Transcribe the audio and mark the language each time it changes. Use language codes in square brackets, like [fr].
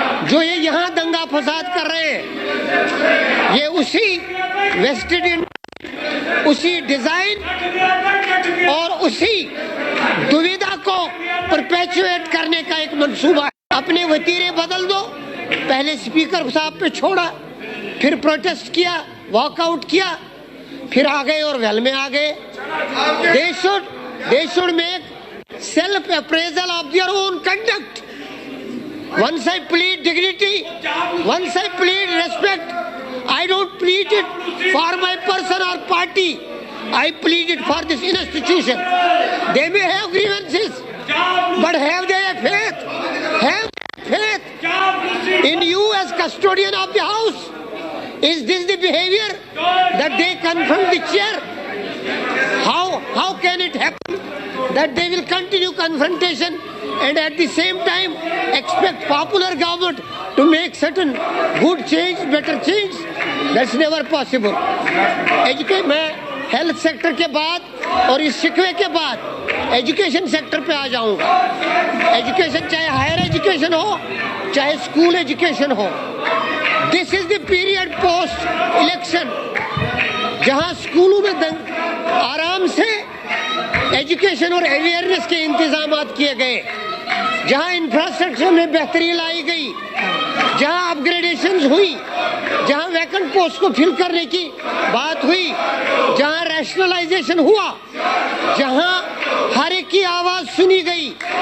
[ur] جو یہ یہاں دنگا فساد کر رہے ہیں یہ اسی ویسٹڈ اسی ڈیزائن اور اسی دویدھا کو پرپیچویٹ کرنے کا ایک منصوبہ ہے. اپنے وتیرے بدل دو. پہلے اسپیکر صاحب پہ چھوڑا, پھر پروٹیسٹ کیا, واک آؤٹ کیا, پھر آ گئے اور ویل میں آ گئے. [en] They should make self-appraisal of their own conduct. Once I plead dignity, once I plead respect, I don't plead it for my person or party. I plead it for this institution. They may have grievances, but have they a faith? Have faith in you as custodian of the house? Is this the behavior that they confront the chair? How can it happen that they will continue confrontation and at the same time expect popular government to make certain good change, better change? That's never possible. [ur] میں health sector کے بعد اور اس شکوے کے بعد education sector پہ آ جاؤں گا. Education چاہے higher education ہو چاہے school education ہو, [en] this is the period post election [ur] جہاں اسکولوں میں آرام سے ایجوکیشن اور اویئرنیس کے انتظامات کیے گئے, جہاں انفراسٹرکچر میں بہتری لائی گئی, جہاں اپ گریڈیشنز ہوئی, جہاں ویکنٹ پوسٹ کو فل کرنے کی بات ہوئی, جہاں ریشنلائزیشن ہوا, جہاں ہر ایک کی آواز سنی گئی.